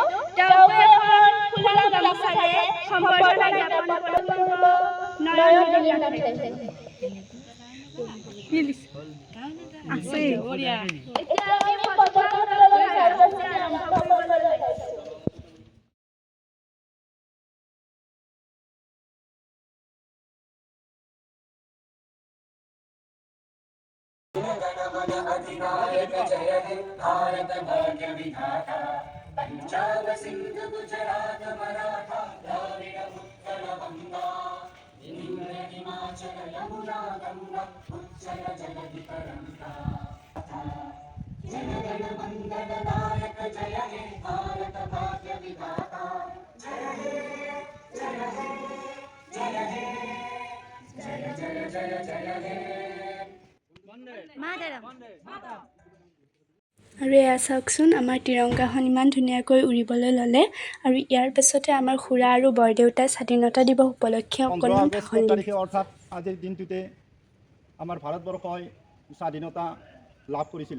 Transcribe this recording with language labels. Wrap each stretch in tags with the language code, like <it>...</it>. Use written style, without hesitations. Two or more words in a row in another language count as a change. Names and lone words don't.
<as>তেওঁকো এখন ফুলাম গামোচাৰে সম্বৰ্ধনা জ্ঞাপন কৰিব নয়ন দিলীপ নাথে। এতিয়া আমি পতাকা উত্তোলন কাৰ্যসূচী আৰম্ভ কৰিবলৈ ওলাইছো।</as> <bn>অধিনায়ক জয় হে ভারত ভাগ্য বিধাতা পঞ্জাব সিন্ধ গুজরাট মরাঠা দ্রাবিড় উৎকল গঙ্গা বিন্ধ্য হিমাচল যমুনা গঙ্গা উচ্চল জলধি তরঙ্গা জন গণ মঙ্গল নায়ক জয় হে ভারত ভাগ্য বিধাতা জয় হে জয় হে জয় হে জয় জয় জয় জয় হে।</bn> <as>আৰু এয়া চাওকচোন আমাৰ তিৰংগাখন ইমান ধুনীয়াকৈ উৰিবলৈ ল'লে। আৰু ইয়াৰ পাছতে আমাৰ খুৰা আৰু বৰদেউতাই স্বাধীনতা দিৱস উপলক্ষে অকণমান ভাষণ দিলে। অৰ্থাৎ আজিৰ দিনটোতে আমাৰ ভাৰতবৰ্ষই স্বাধীনতা লাভ কৰিছিলে।</as>